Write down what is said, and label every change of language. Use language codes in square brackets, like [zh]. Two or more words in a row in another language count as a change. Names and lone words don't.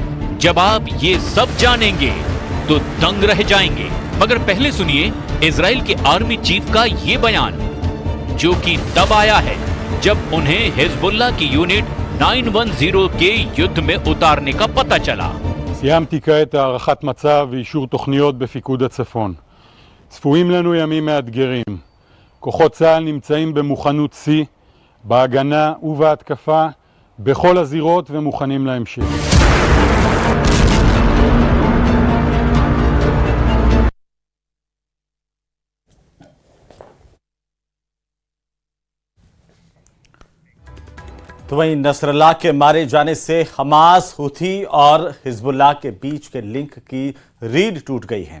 [hi] जब आप ये सब जानेंगे तो दंग रह जाएंगे। मगर पहले सुनिए इजराइल के आर्मी चीफ का ये बयान, जो कि तब आया है जब उन्हें हिजबुल्लाह की यूनिट 910 के युद्ध में उतारने का पता चला। [he] סיימתי כעת הערכת מצב ואישור תוכניות בפיקוד הצפון. צפויים לנו ימים מאתגרים. כוחות צה"ל נמצאים במוכנות שיא, בהגנה ובהתקפה, בכל הזירות ומוכנים להמשך. [hi] तो वहीं नसरल्लाह के मारे जाने से हमास, हुथी और हिजबुल्लाह के बीच के लिंक की रीढ़ टूट गई है।